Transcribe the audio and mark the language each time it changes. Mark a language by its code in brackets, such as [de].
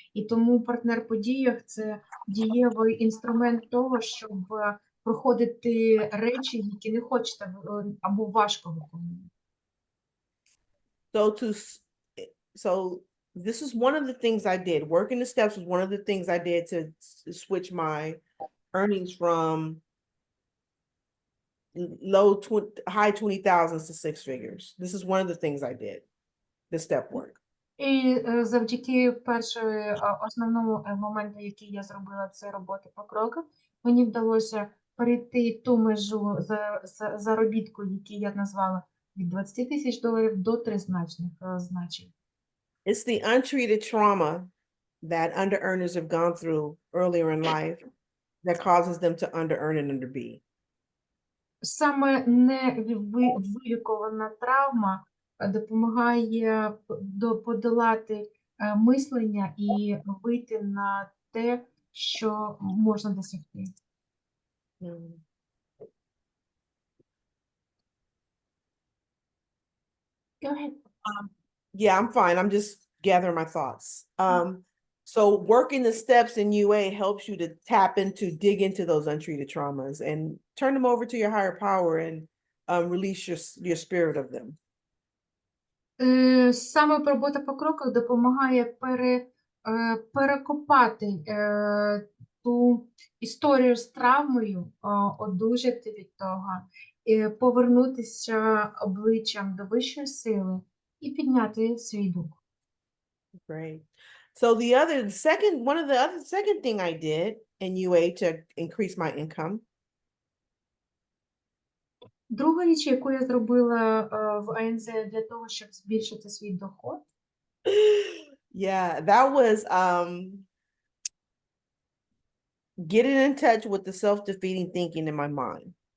[uk] І тому партнер по діях це дієвий інструмент того, щоб проходити речі, які не хочете або важко виконувати. [en] So this is one of the things I did. Working the steps was one of the things I did to switch my earnings from high 20,000s to six figures. This is one of the things I did, the step work. [uk] І завдяки основному моменту, який я зробила, це роботи по кроках, мені вдалося перейти ту межу заробітку, який я назвала від 20 тисяч доларів до тризначних значень. [en] It's the untreated trauma that under earners have gone through earlier in life that causes them to under earn and under be. [uk] Саме невилікована травма допомагає подолати мислення і вийти на те, що можна досягти. [en] Go ahead. Yeah, I'm fine. I'm just gathering my thoughts. So working the steps in UA helps you to dig into those untreated traumas and turn them over to your higher power and release your spirit of them. [uk] Саме робота по кроках допомагає перекопати ту історію з травмою, одужати від того, повернутися обличчям до вищої сили і підняти свій дух. [en] Great. So second thing I did in UA to increase my income. [uk] Друга річ, яку я зробила в АНЗ для того, щоб збільшити свій доход. [en] Yeah, that was getting in touch with the self-defeating thinking in my mind.